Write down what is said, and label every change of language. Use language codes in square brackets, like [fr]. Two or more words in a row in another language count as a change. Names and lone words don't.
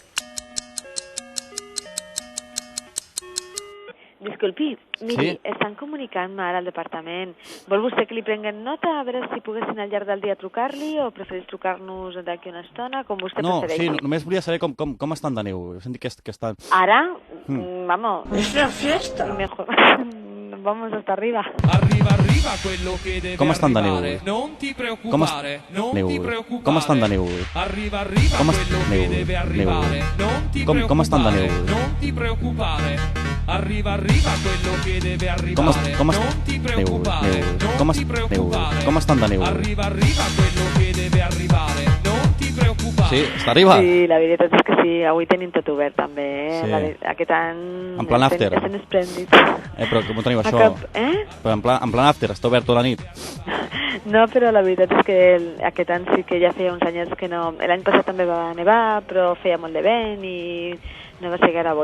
[ca] Disculpi, miri, estan comunicant-me ara al departament. Vol vostè que li prenguen nota, a veure si poguessin al llarg del dia trucar-li, o prefereix trucar-nos d'aquí una estona, com vostè prefereixi? Sí, només volia saber com estan de neu. He sentit que estan... Ara, [es] vamos... Es la fiesta. Mejor. Vamos hasta arriba. [it] Arriva quello che deve [ca] Com estan de neu? [it] arrivare. Non ti preoccupare, non ti preoccupare. [ca] Com estan de neu? [it] Arriva quello che deve arrivare. Non ti [ca] Com estan de [it] preoccupare, [ca] neu? [it] non ti preoccupare. Arriva quello che deve arrivare. Non ti preoccupare, non ti preoccupare. [ca] Com estan de neu? [it] Arriva quello che deve arrivare. Non ti preoccupare. [ca] Sí, està arriba? Sí, la veritat és que sí, avui tenim tot obert també, Sí. Aquest any... En plan after. Estem esplèndids. Però com ho teniu això? Però en plan after, està obert tota la nit. No, però la veritat és que aquest any sí que ja feia uns anys que no... L'any passat també va nevar, però feia molt de vent i no va ser gaire bo.